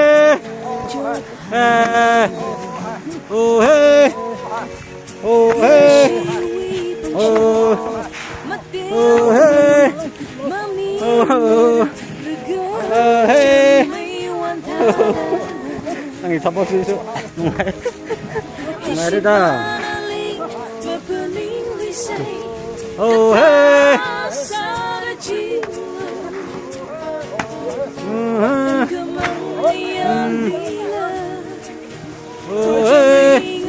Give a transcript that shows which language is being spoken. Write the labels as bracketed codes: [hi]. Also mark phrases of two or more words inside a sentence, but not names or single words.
[en] Hey. Oh, hey. Oh, hey. Oh. Oh, hey. Oh. [ko] Hey. Anh 잡을 수 있어. [en] 말이다. Oh, hey. Oh, hey.